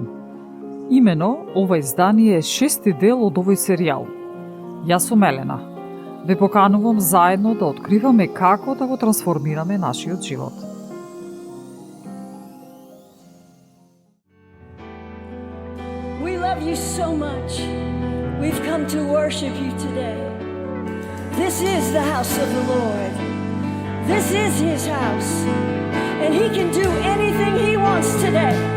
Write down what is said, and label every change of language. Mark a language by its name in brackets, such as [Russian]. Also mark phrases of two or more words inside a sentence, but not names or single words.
[Macedonian] Имено, ова издание е 6-ти дел од овој серијал. Јас сум Елена. Ве поканувам заедно да откриваме како да го трансформираме нашиот живот. [English] We love you so much. We've come to worship you today. This is the house of the Lord. This is His house. And He can do anything He wants today.